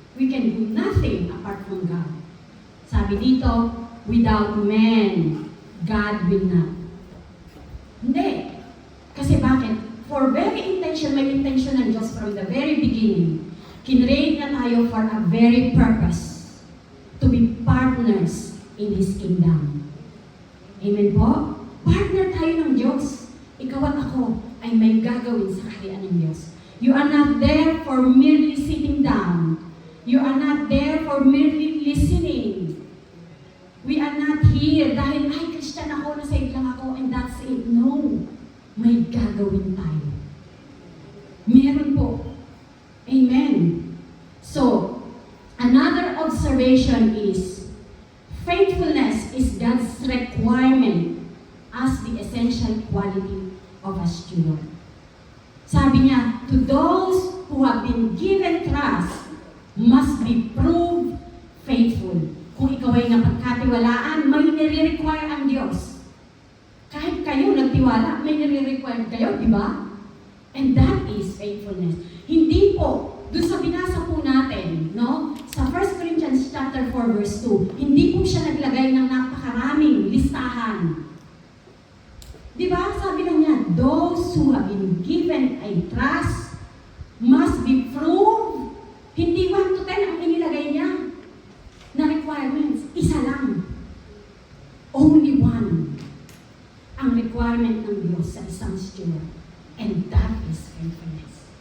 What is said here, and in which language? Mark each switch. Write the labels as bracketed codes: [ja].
[en] We can do nothing apart from God. [tl] Sabi dito, [en] without man, God will not. [tl] Hindi. Kasi bakit? [en] For very intention, [tl] may intention ng Diyos [en] from the very beginning. [tl] Kinreate na tayo [en] for a very purpose. To be partners in His kingdom. [tl] Amen po? Partner tayo ng Diyos. Ikaw at ako ay may gagawin sa kaharian ng Diyos. [en] You are not there for merely sitting down. You are not there for merely listening. We are not here [tl] dahil, Christian ako, nasave lang ako, [en] and that's it. [tl] No. May gagawin tayo. Meron po. Amen. [en] So, another observation is, faithfulness is God's requirement as the essential quality of a steward. [tl] Sabi niya, [en] to those who have been given trust must be proved faithful. [tl] Kung ikaw ay napagkatiwalaan, may nire-require ang Diyos. Kahit kayo nagtiwala, may nire-require kayo, di ba? [en] And that is faithfulness. [tl] Hindi po, doon sa binasa po natin, no? Sa 1 Corinthians chapter 4 verse 2, hindi po siya naglagay ng napakaraming listahan. Di ba? Sabi lang niya, [en] those who have been given a trust must be proved. [tl] Hindi 1 to 10 ang inilagay niya na requirements. Isa lang. [en] Only one. [tl] Ang requirement ng Diyos sa isang steward. [en] And that is faithfulness.